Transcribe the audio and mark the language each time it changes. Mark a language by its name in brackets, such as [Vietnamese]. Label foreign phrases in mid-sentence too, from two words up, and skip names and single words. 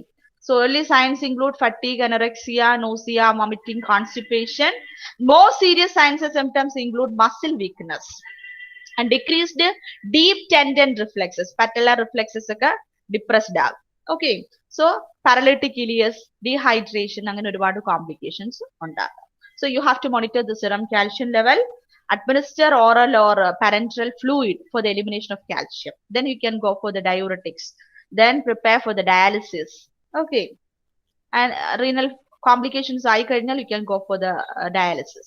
[English] So early signs include fatigue, anorexia, nausea, vomiting, constipation. More serious signs and symptoms include muscle weakness and decreased deep tendon reflexes, patellar reflexes depressed. Okay. So paralytic ileus, dehydration, [Malayalam] angane oru complications undaga. [English] So you have to monitor the serum calcium level, administer oral or parenteral fluid for the elimination of calcium. Then you can go for the diuretics. Then prepare for the dialysis. Okay. And renal complications, you can go for the dialysis.